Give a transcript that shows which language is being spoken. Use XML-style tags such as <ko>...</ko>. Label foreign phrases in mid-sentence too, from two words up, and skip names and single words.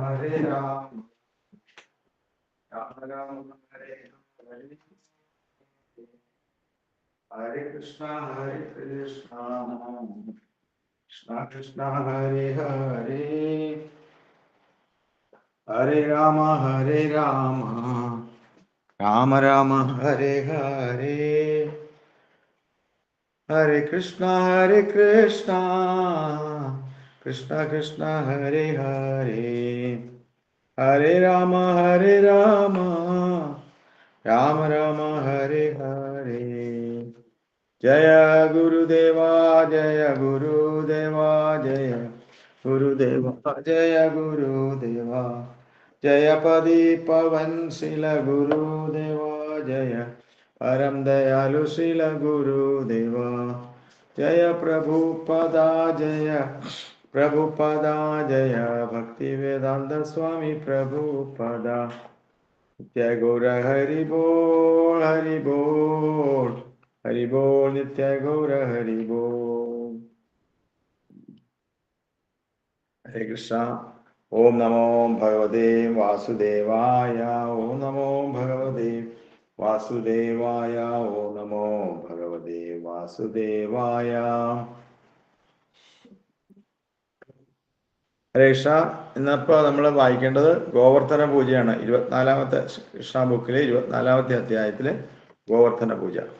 <sa>രാമ ഹരേ ഹരേ ഹരേ കൃഷ്ണ കൃഷ്ണ കൃഷ്ണ ഹരേ ഹരേ ഹരേ രാമ രാമ ഹരേ ഹരേ ഹരേ കൃഷ്ണ കൃഷ്ണ കൃഷ്ണ ഹരേ ഹരേ ഹരേ രാമ രാമ ഹരേ ഹരേ ജയ ഗുരുദേവ ജയ ഗുരുദേവ ജയ ഗുരുദേവ ജയ ഗുരുദേവ ജയ പതി പവൻ ശില ഗുരുദേവ ജയ परम दयालु शील गुरुदेव जय प्रभुपदा जय भक्ति वेदांत स्वामी प्रभुपदा नित्य गौर हरि बोल नित्य गौर हरि बोल। हरे कृष्णा। ओम नमो भगवते वासुदेवाय। ओम नमो भगवते വാസുദേവായ. ഓ നമോ ഭഗവതേ വാസുദേവായ. ഹരേ കൃഷ്ണ.</sa> <ml>ഇന്നിപ്പോൾ നമ്മൾ വായിക്കേണ്ടത് ഗോവർദ്ധന പൂജയാണ്. 24ാമത്തെ കൃഷ്ണ ബുക്കിലെ 24ാമത്തെ അധ്യായത്തിലെ ഗോവർദ്ധന പൂജ.</ml>